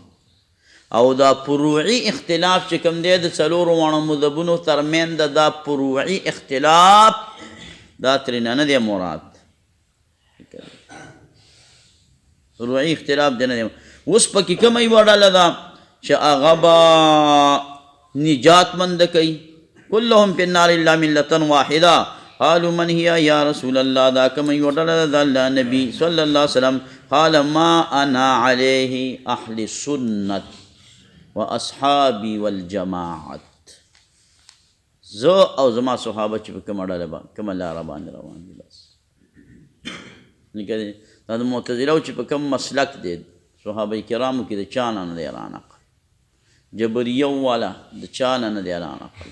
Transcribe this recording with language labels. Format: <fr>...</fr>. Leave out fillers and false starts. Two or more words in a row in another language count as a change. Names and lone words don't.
<ps>او دا فروعي اختلاف چې کوم دی د څلورو واړو مذهبونو ترمنځ دا فروعي اختلاف دا ترېنه نه دی مراد. فروعي اختلاف دی نه دی. اوس پکې کومه یوه ډله ده چې هغه به نجات مند کوي.</ps> <ar>كلهم في النار الا ملة واحدة قالوا من هي يا رسول الله.</ar> <ps>دا کومه یوه ډله ده</ps> <ar>الله نبي صلی الله علیه وسلم قال ما انا عليه اهل السنة واصحابي والجماعت.</ar> <ps>زه او زما صحابه چې په کومه ډله کومه لاره باندې روان دي. بس نکدي دا د معتزله چې په کوم مسلک دی صحابه کرامو کې د چا نه دی رانقل. جبریه والا د چا نه دی رانقل.</ps>